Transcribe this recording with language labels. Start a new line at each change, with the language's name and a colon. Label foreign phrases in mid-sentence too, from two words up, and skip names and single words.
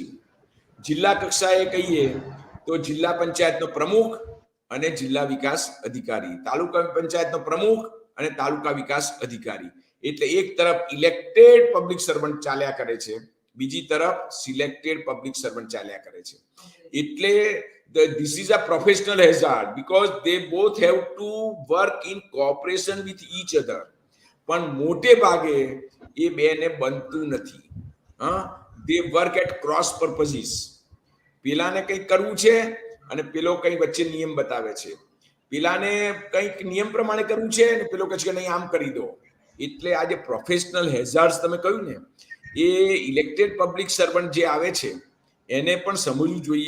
Gujarati: જિલ્લા કક્ષાએ કહીએ તો જિલ્લા પંચાયતનો પ્રમુખ અને જિલ્લા વિકાસ અધિકારી, તાલુકા પંચાયતનો પ્રમુખ અને તાલુકા વિકાસ અધિકારી. એટલે એક તરફ
English: elected public servant
Gujarati: ચાલ્યા કરે છે, બીજી તરફ
English: selected public servant
Gujarati: ચાલ્યા કરે છે.
English: એટલે this is a professional hazard because they both have to work in cooperation with each other.
Gujarati: પણ મોટે ભાગે એ બેને બનતું નથી. હા,
English: they work at cross purposes.
Gujarati: પેલાને કંઈક કરવું છે અને પેલો કંઈ વચ્ચે નિયમ બતાવે છે. પેલાને કંઈક નિયમ પ્રમાણે કરવું છે અને પેલો કહે છે કે નહીં આમ કરી દો. એટલે આ જે
English: professional hazards
Gujarati: તમે કહ્યું ને, એ
English: elected public servant
Gujarati: જે આવે છે એને પણ સમજવું જોઈએ.